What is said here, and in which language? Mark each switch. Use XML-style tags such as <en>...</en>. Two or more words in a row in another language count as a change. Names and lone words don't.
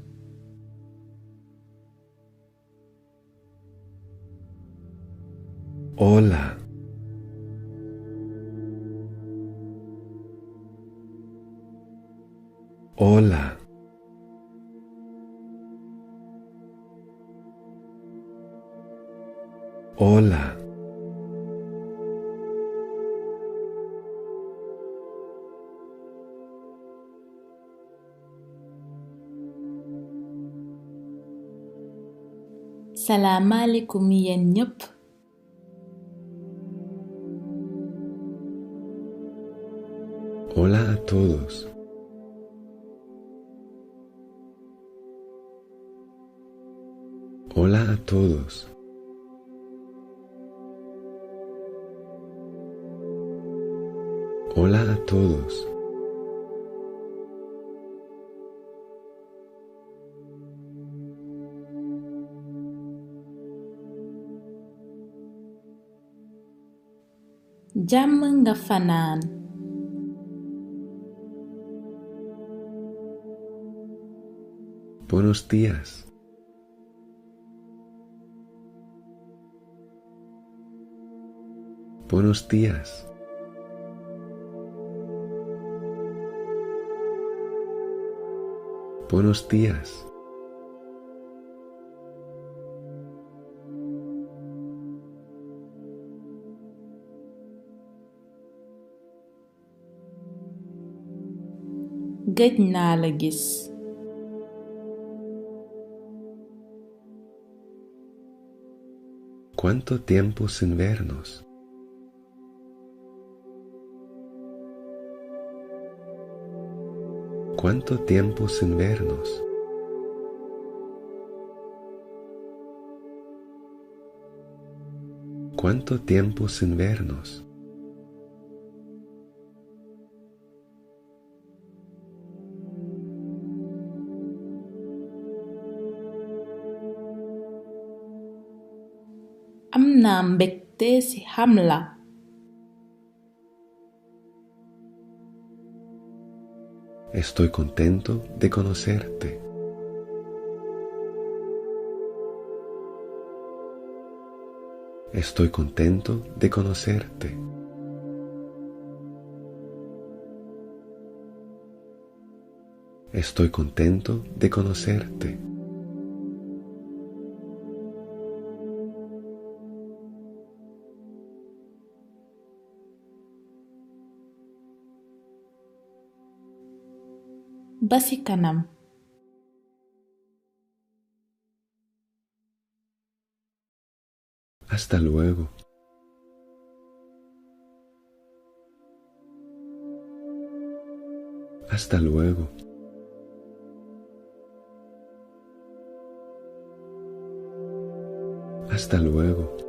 <es>Hola. Hola. Hola.</es> <wo>Salaamaaleykum yéen ñëpp.</wo> <es>Hola a todos. Hola a todos. Hola a todos.</es> <wo>Jàmm nga fanaan.</wo> <es>Buenos días. Buenos días. Buenos días.</es> <wo>Gëj naa la gis.</wo> <es>¿Cuánto tiempo sin vernos? ¿Cuánto tiempo sin vernos? ¿Cuánto tiempo sin vernos?</es> <wo>Am naa mbégte ci xam la.</wo> <es>Estoy contento de conocerte. Estoy contento de conocerte. Estoy contento de conocerte.</es> <wo>Ba ci kanam.</wo> <es>Hasta luego. Hasta luego. Hasta luego.</es>